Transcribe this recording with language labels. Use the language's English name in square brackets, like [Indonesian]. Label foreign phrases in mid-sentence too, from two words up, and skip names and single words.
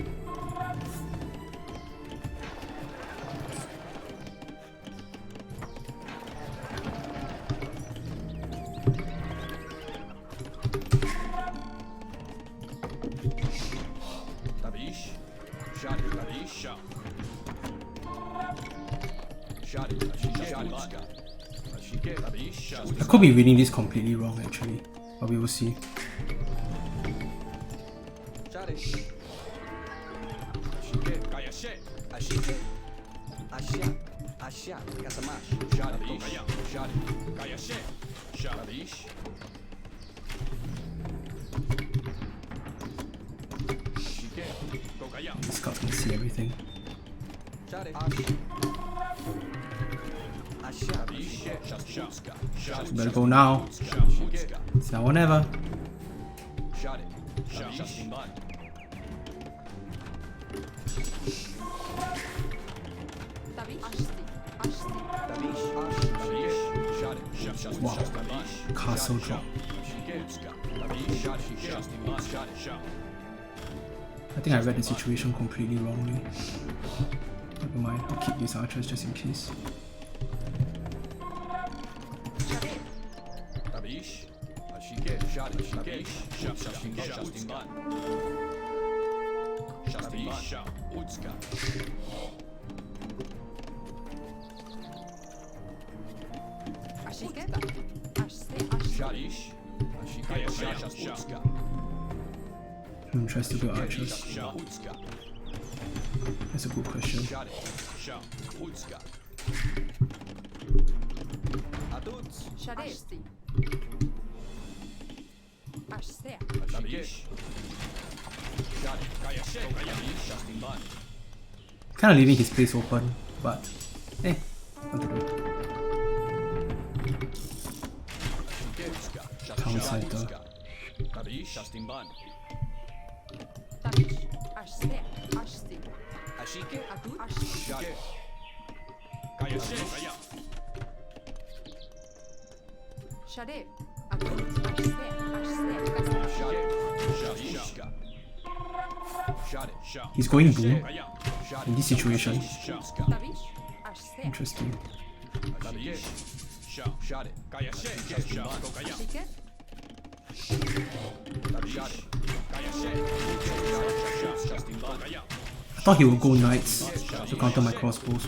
[English] Tabish. Shot. Tabish. Shot. Shot. Ashike. Shot. Ashike. Tabish. Shot. I could be reading this completely wrong actually, but we will see. Shade. Ashike. Kayashe. Ashike. Ashak. Ashak. Kasamash. Shade. Kokaya. Shade. Kayashe. Shadabish. Ashike. Kokaya. This guy can see everything. Shade. Ashi. Ashadabish. Shashutska. Shade. Better go now. Shashutska. It's now or never. Shade. Shastimban. Tabish. Ashti. Ashti. Tabish. Tabish. Shade. Wow. Tabish. Castle drop. I think I read the situation completely wrongly. Never mind, I'll keep these archers just in case. Tabish. Ashike. Shade. Tabish. Shastimban. Shastimban. Utska. Ashike. Ashse. Ashti. Shadish. Ashike. Utska. Tries to build archers. Utska. That's a good question. Shade. Utska. Atut. Shade. Ashti. Ashse. Tabish. Shade. Kayashe. Tabish. Shastimban. Kind of leaving his place open, but what to do? Town center. Tabish. Shastimban. Tabish. Ashse. Ashti. Ashike. Atut. Ashti. Shade. Kayashe. Kaya. Shade. Adut. Ashse. Ashse. He's going boom in this situation. Tabish. Ashse. Interesting. Ashike. I thought he would go knights to counter my crossbows.